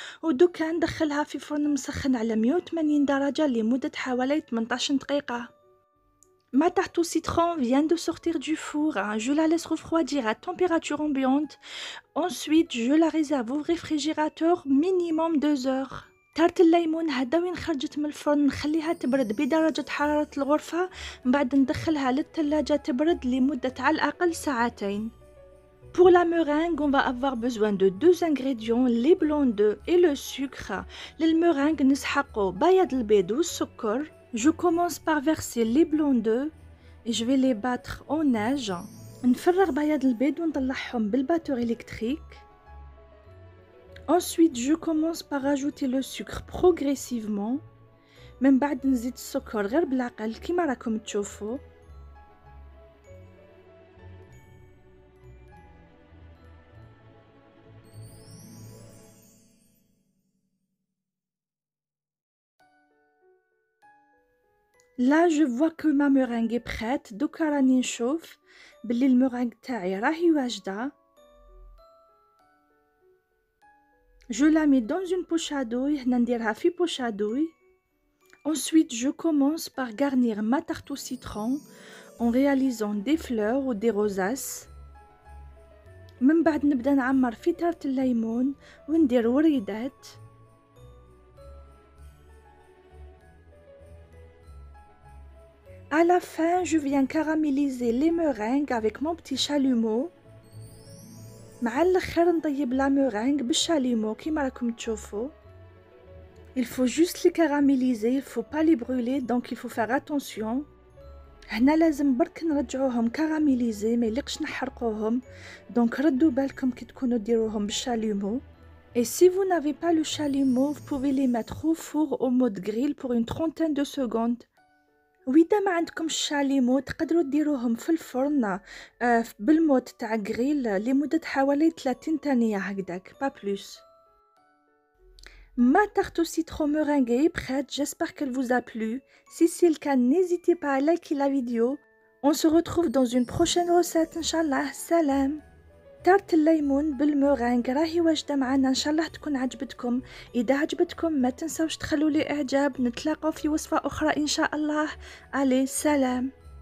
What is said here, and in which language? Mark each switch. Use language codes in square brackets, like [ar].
[ar] ودوكا ندخلها في فرن مسخن على 180 درجة لمدة حوالي 18 دقيقة. [fr] Ma tarte au citron vient de sortir du four. Je la laisse refroidir à température ambiante. Ensuite, je la réserve au réfrigérateur minimum 2 heures. [ar] تارت الليمون هذا وين خرجت من الفرن نخليها تبرد بدرجة حرارة الغرفة، من بعد ندخلها للثلاجة تبرد لمدة على الأقل ساعتين. [fr] Pour la meringue, on va avoir besoin de 2 ingrédients, les blancs d'œufs et le sucre. [ar] للمeringue نسحقوا بياض البيض والسكر. [fr] Je commence par verser les blancs d'œufs et je vais les battre en neige. [ar] نفرغ بياض البيض ونطلعهم بالباتور électrique. [fr] Ensuite, je commence par ajouter le sucre progressivement. [ar] من بعد نزيد السكر غير بالعقل كيما راكم تشوفوا. [fr] Là, je vois que ma meringue est prête. [ar] دوكا راني نشوف بلي المeringue تاعي راهي واجدة. [fr] Je la mets dans une poche à douille. [ar] هنا نديرها في [fr] poche à douille. Ensuite, je commence par garnir ma tarte au citron en réalisant des fleurs ou des rosaces. [ar] من بعد نبدأ نعمر في تارت الليمون وندير وريدات. [fr] À la fin, je viens caraméliser les meringues avec mon petit chalumeau. [ar] مع الاخر نطيب لا meringue بالشاليمو كيما راكم تشوفوا. [fr] Il faut juste les caraméliser, il faut pas les brûler, donc il faut faire attention. [ar] هنا لازم برك نرجعوهم كاراميليزي ما يليقش نحرقوهم، دونك ردوا بالكم كي تكونوا ديروهم بالشاليمو. [fr] Et si vous n'avez pas le chalumeau, vous pouvez les mettre au four au mode grill pour une trentaine de secondes. [ar] وإذا ما عندكمش الشاليمو تقدروا ديروهم في الفرن بالمود تاع غريل لمدة حوالي 30 ثانية هكذاك [fr] pas plus. Ma tarte au citron meringuée est prête, j'espère qu'elle vous a plu. Si c'est le cas, n'hésitez pas à liker la vidéo. On se retrouve dans une prochaine recette, Inch'Allah. [ar] Salam. تارت الليمون بالمورانغ راهي واجدة معنا، ان شاء الله تكون عجبتكم. اذا عجبتكم ما تنسوش تخلوا لي اعجاب. نتلاقوا في وصفة اخرى ان شاء الله. علي سلام.